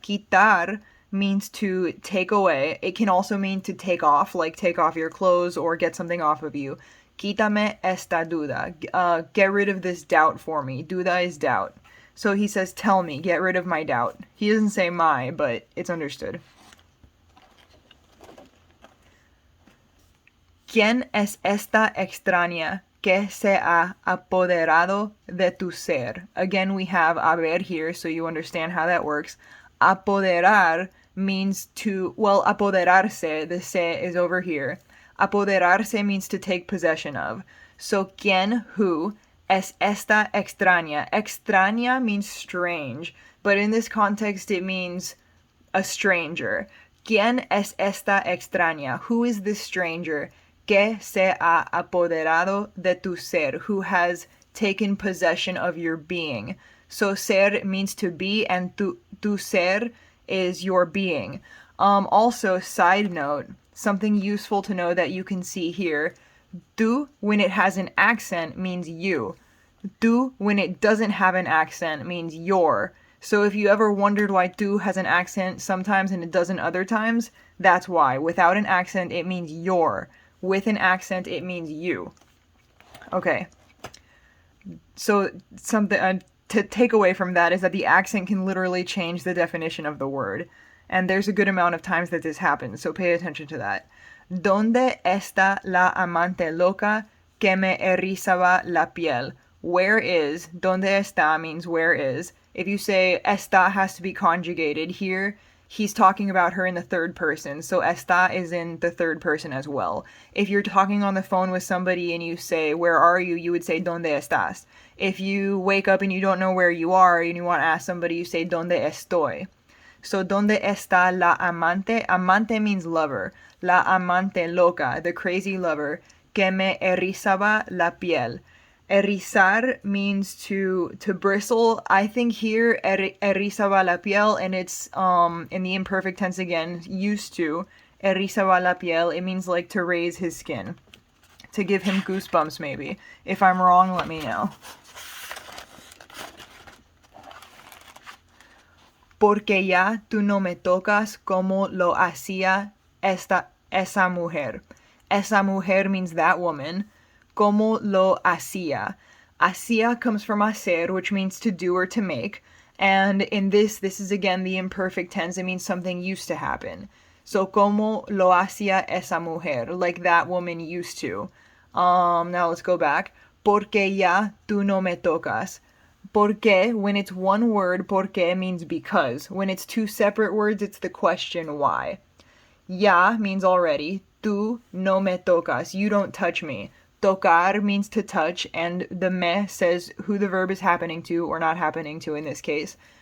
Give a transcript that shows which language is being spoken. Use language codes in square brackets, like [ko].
[en] Quitar means to take away. It can also mean to take off, like take off your clothes or get something off of you. [es] Quítame esta duda. [en] Get rid of this doubt for me. Duda is doubt. So he says, tell me, get rid of my doubt. He doesn't say my, but it's understood. [es] ¿Quién es esta extraña que se ha apoderado de tu ser? [en] Again, we have haber here, so you understand how that works. Apoderar means to, well, apoderarse, the se is over here. Apoderarse means to take possession of. So, ¿quién, who, es esta extraña? Extraña means strange, but in this context it means a stranger. [es] ¿Quién es esta extraña? [en] Who is this stranger? [es] Que se ha apoderado de tu ser, [en] who has taken possession of your being. So ser means to be, and tu ser is your being. Also, side note, something useful to know that you can see here. Tu, when it has an accent, means you. Tu, when it doesn't have an accent, means your. So if you ever wondered why tu has an accent sometimes and it doesn't other times, that's why. Without an accent, it means your. With an accent, it means you. Okay. So something to take away from that is that the accent can literally change the definition of the word. And there's a good amount of times that this happens, so pay attention to that. [es] ¿Dónde está la amante loca que me erizaba la piel? [en] Where is, ¿dónde está means where is. If you say está has to be conjugated here, he's talking about her in the third person, so está is in the third person as well. If you're talking on the phone with somebody and you say, where are you? You would say, [es] ¿dónde estás? [en] If you wake up and you don't know where you are and you want to ask somebody, you say, [es] ¿dónde estoy? [en] So, [es] ¿dónde está la amante? [en] Amante means lover. [es] La amante loca, [en] the crazy lover, [es] que me erizaba la piel. [en] Erizar means to bristle. I think here [es] erizaba la piel, [en] and it's in the imperfect tense again, used to. [es] Erizaba la piel, [en] it means like to raise his skin. To give him goosebumps maybe. If I'm wrong, let me know. [es] Porque ya tú no me tocas como lo hacía esa mujer. Esa mujer [en] means that woman. [es] Como lo hacía. [en] Hacía comes from hacer, which means to do or to make. And in this is again the imperfect tense. It means something used to happen. So, [es] como lo hacía esa mujer, [en] like that woman used to. Now let's go back. [es] Porque ya tú no me tocas. [en] Porque, when it's one word, porque means because. When it's two separate words, it's the question why. Ya means already. [es] Tú no me tocas. [en] You don't touch me. Tocar means to touch, and the me says who the verb is happening to or not happening to in this case.